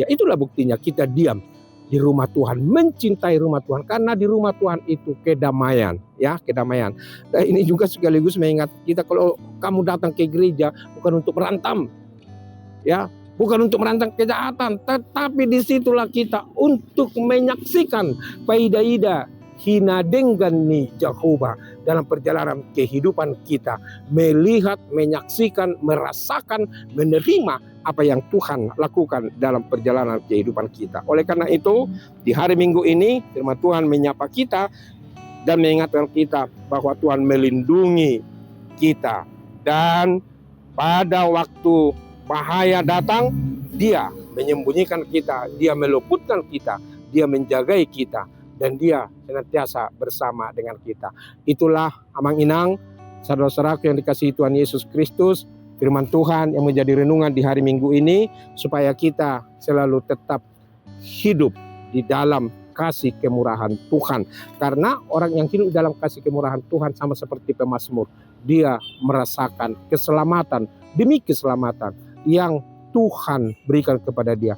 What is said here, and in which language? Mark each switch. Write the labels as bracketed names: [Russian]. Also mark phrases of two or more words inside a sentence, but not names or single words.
[Indonesian] Itulah buktinya kita diam di rumah Tuhan, mencintai rumah Tuhan, karena di rumah Tuhan itu kedamaian, ya, kedamaian. Dan ini juga sekaligus mengingat kita, kalau kamu datang ke gereja bukan untuk berantem, ya, bukan untuk merancang kejahatan, tetapi disitulah kita untuk menyaksikan [Batak Toba] faida-ida hina denggani Jehovah [Indonesian] dalam perjalanan kehidupan kita, melihat, menyaksikan, merasakan, menerima apa yang Tuhan lakukan dalam perjalanan kehidupan kita. Oleh karena itu, di hari Minggu ini firman Tuhan menyapa kita dan mengingatkan kita bahwa Tuhan melindungi kita, dan pada waktu bahaya datang, dia menyembunyikan kita, dia meluputkan kita, dia menjagai kita, dan dia senantiasa bersama dengan kita. Itulah [Batak Toba] amang inang, [Indonesian] saudara-saudaraku yang dikasihi Tuhan Yesus Kristus, firman Tuhan yang menjadi renungan di hari Minggu ini, supaya kita selalu tetap hidup di dalam kasih kemurahan Tuhan. Karena orang yang hidup dalam kasih kemurahan Tuhan sama seperti pemazmur, dia merasakan keselamatan demi keselamatan yang Tuhan berikan kepada dia.